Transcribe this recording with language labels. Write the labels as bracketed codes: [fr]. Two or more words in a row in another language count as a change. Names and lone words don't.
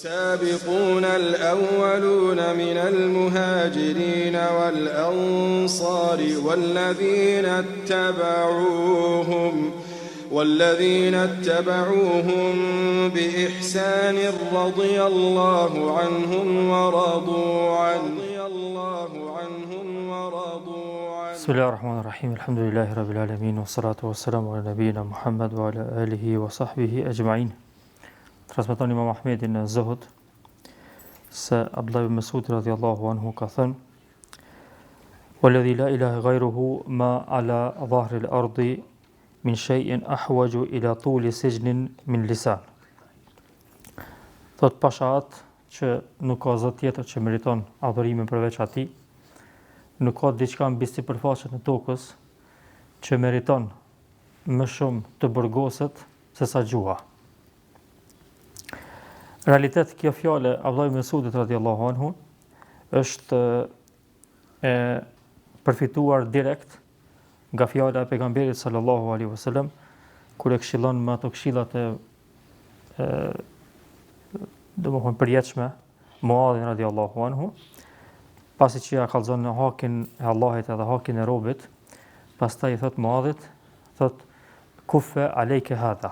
[ar] والسابقون الأولون من المهاجرين والأنصار والذين اتبعوهم بإحسان رضي الله عنهم ورضوا عنه بسم الله الرحمن الرحيم الحمد لله رب العالمين والصلاة والسلام على نبينا محمد وعلى آله وصحبه أجمعين. [sq] Transmeton Imam Ahmedi në Zuhud se Abdullah ibn Mas'ud [ar] رضي الله عنه [sq] ka thënë: [ar] "والذي لا إله غيره ما على ظهر الأرض من شيء أحوج إلى طول سجن من لسان." [sq] Thot pashat që nuk ka zot tjetër që meriton adhurimin përveç atij, nuk ka diçka mbi sipërfaqen e tokës që meriton më shumë të burgoset se sa gjuha. Realitet kjo fjale Abdullah ibn Mas'udit [ar] رضي الله عنه [sq] është përfituar direkt nga fjala e pejgamberit [ar] صلى الله عليه وسلم [sq] kur e këshillon me ato këshillat domethënë përjetshme Muadhin [ar] رضي الله عنه, [sq] pasi që ja kallzon në hakin e Allahit edhe hakin e robit, pastaj i thot Muadhit, thot [ar] كف عليك هذا.